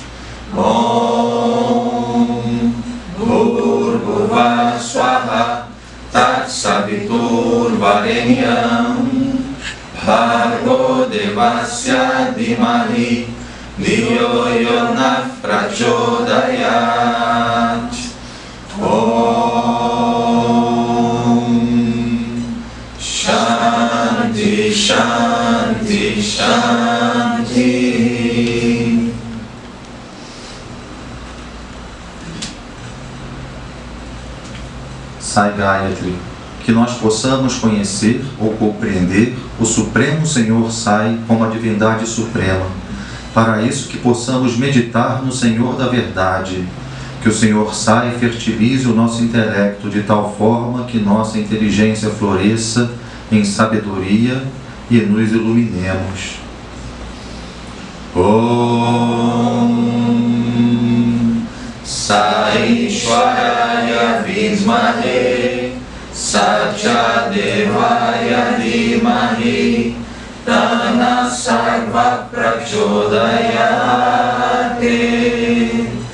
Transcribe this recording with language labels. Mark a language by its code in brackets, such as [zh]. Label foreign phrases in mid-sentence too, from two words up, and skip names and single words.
[sa] ॐ भूर्भुवः स्वाहा तत् सवितुर् वरेण्यं भर्गो देवस्य धीमहि धियो यो नः प्रचोदयात्. ॐ शान्तिः शान्तिः शान्तिः. [pt] Sai, Gayatri, que nós possamos conhecer ou compreender o Supremo Senhor Sai como a divindade suprema. Para isso que possamos meditar no Senhor da Verdade, que o Senhor Sai fertilize o nosso intelecto de tal forma que nossa inteligência floresça em sabedoria e nos iluminemos. [sa] ॐ साईश्वराय विस्महे सत्यदेवाय धीमहि तन्न सर्व प्रचोदयते.